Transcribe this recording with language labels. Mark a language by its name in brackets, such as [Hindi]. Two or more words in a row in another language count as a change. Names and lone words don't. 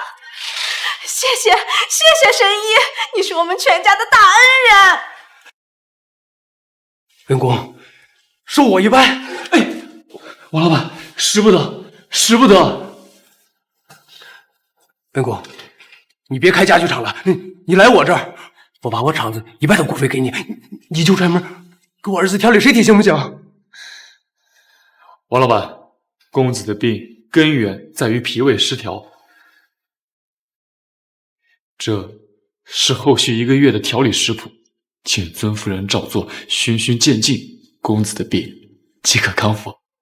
[Chinese] 谢谢神医，你是我们全家的大恩人。恩公，受我一拜。哎，王老板，使不得。恩公，你別開家具廠了，你來我這兒，我把我廠子1半的股份給你，你就專門給我兒子調理身體，行不行？王老板，公子的病根源在於脾胃失調，這是後續1個月的調理食譜，請尊夫人照做，循序漸進，公子的病即可康復。